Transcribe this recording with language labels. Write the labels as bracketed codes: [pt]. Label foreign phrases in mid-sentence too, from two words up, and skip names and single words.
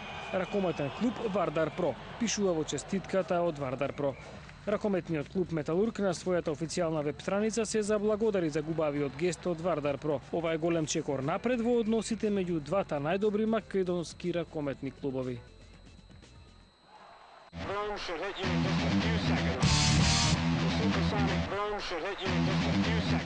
[mk] Ракометен клуб Вардар Про, пишува во честитката од Вардар Про. Ракометниот клуб Металург на својата официјална веб страница се заблагодари за губавиот гест од Вардар Про. Ова е голем чекор напред во односите меѓу двата најдобри македонски ракометни клубови. [en] Drone should hit you in just a few seconds. The supersonic drone should hit you in just a few seconds.